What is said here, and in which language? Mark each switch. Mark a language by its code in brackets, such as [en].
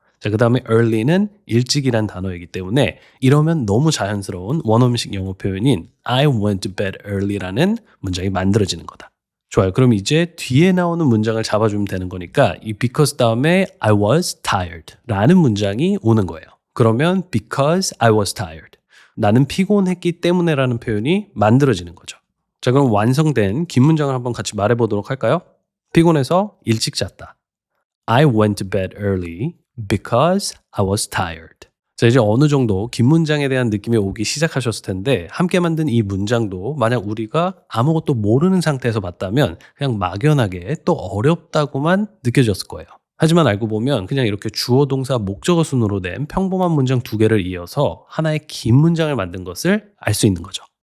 [ko] 자, 그 다음에 early는 일찍이란 단어이기 때문에 이러면 너무 자연스러운 원어민식 영어 표현인 [en] I went to bed early [ko] 라는 문장이 만들어지는 거다. 좋아요. 그럼 이제 뒤에 나오는 문장을 잡아주면 되는 거니까 이 because 다음에 [en] I was tired [ko] 라는 문장이 오는 거예요. 그러면 [en] because I was tired. [ko] 나는 피곤했기 때문에 라는 표현이 만들어지는 거죠. 자, 그럼 완성된 긴 문장을 한번 같이 말해보도록 할까요? 피곤해서 일찍 잤다. [en] I went to bed early because I was tired. [ko] 자, 이제 어느 정도 긴 문장에 대한 느낌이 오기 시작하셨을 텐데 함께 만든 이 문장도 만약 우리가 아무것도 모르는 상태에서 봤다면 그냥 막연하게 또 어렵다고만 느껴졌을 거예요. 하지만 알고 보면 그냥 이렇게 주어, 동사, 목적어 순으로 된 평범한 문장 두 개를 이어서 하나의 긴 문장을 만든 것을 알 수 있는 거죠.